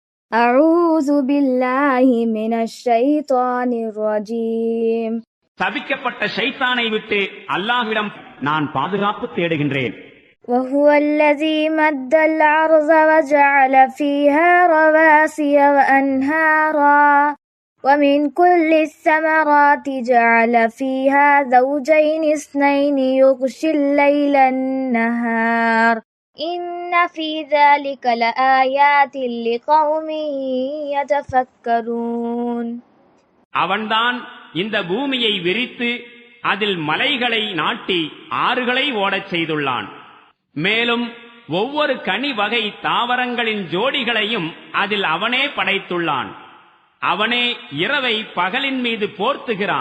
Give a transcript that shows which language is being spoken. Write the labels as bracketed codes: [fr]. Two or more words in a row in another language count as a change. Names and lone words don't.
[ar] أعوذ بالله من الشيطان الرجيم. [ta] சபிக்கப்பட்ட ஷைத்தானை விட்டு அல்லாஹ்விடம் நான் பாதுகாப்பு தேடுகின்றேன். [ar] وهو الذي مد الأرض وجعل فيها رواسي وأنهارا ومن كل الثمرات جعل فيها زوجين اثنين يغشي الليل النهار إن في ذلك لآيات لقوم يتفكرون. [ta] அவன்தான் இந்த பூமியை விரித்து அதில் மலைகளை நாட்டி ஆறுகளை ஓடச் செய்துள்ளான். மேலும் ஒவ்வொரு கனி வகை தாவரங்களின் ஜோடிகளையும் அதில் அவனே படைத்துள்ளான். அவனே இரவை பகலின் மீது போர்த்துகிறான்.